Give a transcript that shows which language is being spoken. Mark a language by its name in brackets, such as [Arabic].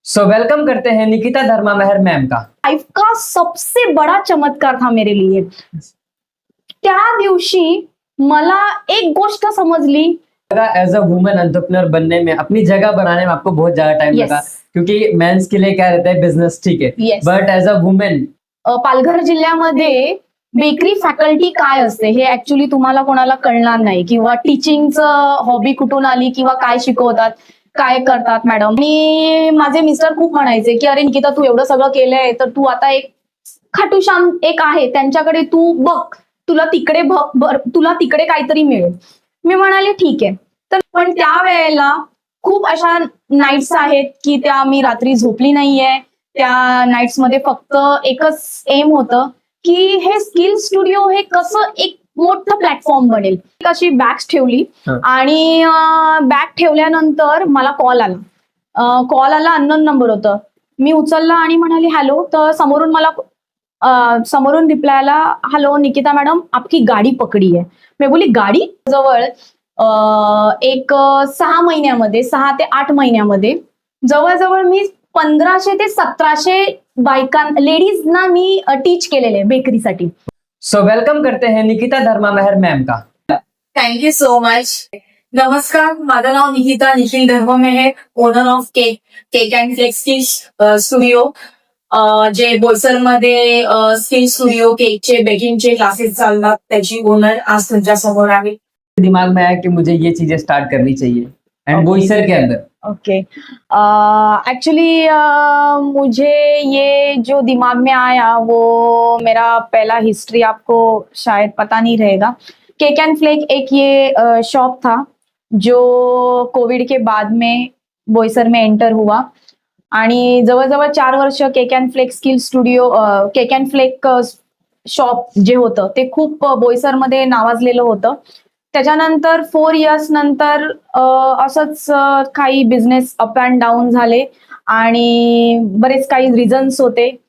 [Hindi] Welcome करते हैं निकिता धर्मा मेहर ma'am का। लाइफ का सबसे बड़ा चमत्कार था मेरे लिए। [Marathi] त्या दिवशी मला एक गोष्ट समजली। [English] as a women entrepreneur [Hindi] बनने में, अपनी जगह बनाने में आपको बहुत ज्यादा टाइम [English] Yes. [Hindi] लगा, क्योंकि मेंस के लिए क्या रहता है, बिजनेस ठीक है, [English] Yes. But as a women [Marathi] Palghar जिल्ह्यामध्ये बेकरी फॅकल्टी काय असते हे ऍक्च्युली तुम्हाला कोणाला कळणार नाही, किंवा टीचिंगचं हॉबी कुठून आली, किंवा काय शिकवतात, काय करतात मॅडम. आणि माझे मिस्टर खूप म्हणायचे की अरे निकिता, तू एवढं सगळं केलंय तर तू आता एक खाटूश्याम एक आहे त्यांच्याकडे तू बघ, तुला तिकडे काहीतरी मिळेल. मी म्हणाले ठीक आहे. तर पण त्यावेळेला खूप अशा नाईट्स आहेत की त्या मी रात्री झोपली नाहीये. त्या नाईट्स मध्ये फक्त एकच एम होतं की हे स्किल स्टुडिओ हे कसं एक मोठं प्लॅटफॉर्म बनेल. एक अशी बॅग्स ठेवली आणि बॅग ठेवल्यानंतर मला कॉल आला, अननोन नंबर होतं. मी उचलला आणि म्हणाली हॅलो. तर समोरून रिप्लाय आला, [Hindi] हॅलो निकिता मैडम, आपकी गाड़ी पकड़ी है. मैं बोली गाड़ी. [Marathi] जवळ एक 6 महिन्यामध्ये, 6 ते 8 महिन्यामध्ये जवळजवळ मी 1500 ते 1700 लेडीजना मी टीच केलेले बेकरीसाठी. [Hindi] वेलकम करते हैं निकिता धर्मा मेहर मैम का। [English] Thank you so much. [Marathi] नमस्कार, माझं नाव निकिता निखिल धर्म Mehar, owner of cake and flex studio, जे बोईसरमध्ये स्किल स्टुडिओ केकचे बेकिंगचे क्लासेस चालतात, त्याची ओनर आज तुमच्या समोर आहे. [Hindi] दिमाग में आया कि मुझे ये चीजें स्टार्ट करनी चाहिए, एंड बोईसर के अंदर। ओके, एक्चुअली मुझे ये जो दिमाग में आया वो मेरा पहला हिस्ट्री आपको शायद पता नहीं रहेगा. केक एंड फ्लेक एक ये शॉप था जो कोविड के बाद में बोईसर में एंटर हुआ. [Marathi] आणि जवळजवळ 4 वर्ष cake and flake skill studio, cake and flake shop जे होतं ते खूप बोईसरमध्ये नावाजलेलं होतं. त्याच्यानंतर 4 इयर्स नंतर असंच काही बिझनेस अप अँड डाऊन झाले आणि बरेच काही रिझन्स होते.